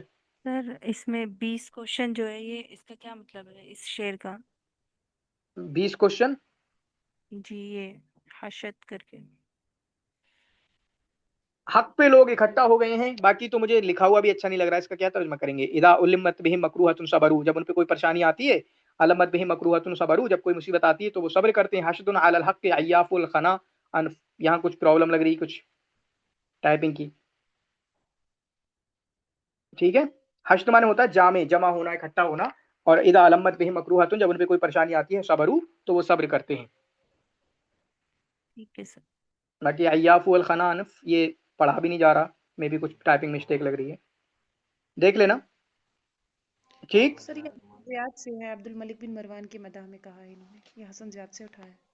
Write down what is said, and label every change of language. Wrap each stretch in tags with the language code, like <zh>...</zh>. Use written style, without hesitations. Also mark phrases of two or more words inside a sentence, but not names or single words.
<hi>सर इसमें 20 क्वेश्चन जो है, ये इसका क्या मतलब है इस शेर का? 20 क्वेश्चन। जी, ये हशद करके। हक पे लोग इकट्ठा हो गए हैं। बाकी तो मुझे लिखा हुआ भी अच्छा नहीं लग रहा है, इसका क्या तर्जुमा करेंगे?</hi> <ar>إذا ألمت بهم مكروهة صبروا,</ar> <hi>जब उन पे कोई परेशानी आती है,</hi> <ar>ألمت بهم مكروهة صبروا,</ar> <hi>जब कोई मुसीबत आती है तो वो सब्र करते हैं।</hi> <ar>حشد على الحق عيافو الخنا,</ar> <hi>यहाँ कुछ प्रॉब्लम लग रही कुछ टाइपिंग की, ठीक है। हश्द माने होता है जामे, जमा होना, इकट्ठा होना, और</hi> <ar>إذا ألمت بهم مكروهة,</ar> <hi>जब उन पे कोई परेशानी आती है, सबरू, तो वो सब्र करते हैं। ठीक है सर। बाकी</hi> <ar>عيافو الخنا</ar> <hi>ये पढ़ा भी नहीं जा रहा, मे भी कुछ</hi> <en>typing mistake</en> <hi>लग रही है, देख लेना, ठीक। सर ये ज़ियाद से है, अब्दुल मलिक बिन मरवान की मदाह में कहा है इन्होंने, ये हसन ज़ियाद से उठाया है।</hi>